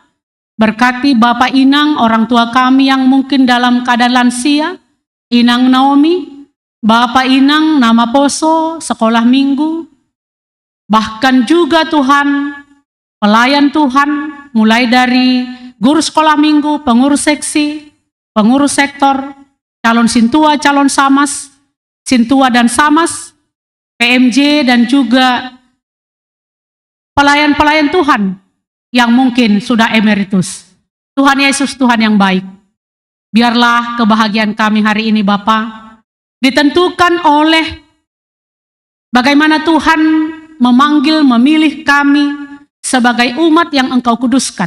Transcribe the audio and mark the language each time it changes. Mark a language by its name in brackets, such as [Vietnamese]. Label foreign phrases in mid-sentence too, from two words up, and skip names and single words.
[Indonesian] Berkati Bapak Inang, orang tua kami yang mungkin dalam keadaan lansia. Inang Naomi, Bapak Inang, Nama Poso, sekolah minggu. Bahkan juga Tuhan, pelayan Tuhan, mulai dari guru sekolah minggu, pengurus seksi, pengurus sektor, calon sintua, calon samas, sintua dan samas, PMJ dan juga pelayan-pelayan Tuhan yang mungkin sudah emeritus. Tuhan Yesus, Tuhan yang baik. Biarlah kebahagiaan kami hari ini Bapa ditentukan oleh bagaimana Tuhan memanggil, memilih kami sebagai umat yang Engkau kuduskan.